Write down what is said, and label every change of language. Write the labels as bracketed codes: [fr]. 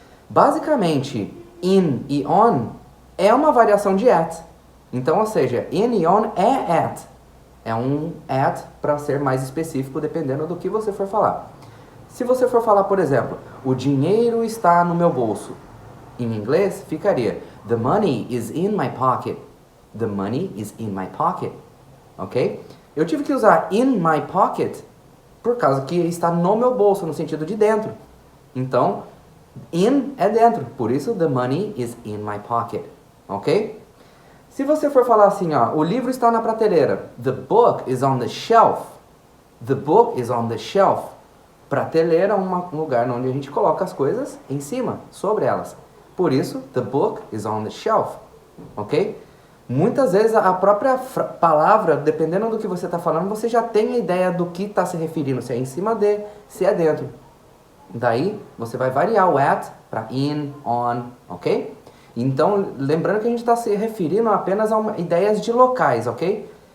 [pt] Basicamente, in e on é uma variação de at. Então, ou seja, in e on é at. É um at para ser mais específico, dependendo do que você for falar. Se você for falar, por exemplo, o dinheiro está no meu bolso. Em inglês, ficaria [en] the money is in my pocket. The money is in my pocket. Ok? [pt] Eu tive que usar [en] in my pocket [pt] por causa que está no meu bolso, no sentido de dentro. Então, in é dentro. Por isso, [en] the money is in my pocket. Ok? [pt] Se você for falar assim, ó, o livro está na prateleira. [en] The book is on the shelf. The book is on the shelf. [pt] Prateleira é um lugar onde a gente coloca as coisas em cima, sobre elas. Por isso, [en] the book is on the shelf. Ok? [pt] Muitas vezes a própria palavra, dependendo do que você está falando, você já tem a ideia do que está se referindo. Se é em cima de, se é dentro. Daí, você vai variar o at para in, on, ok? Então, lembrando que a gente está se referindo apenas a ideias de locais, ok?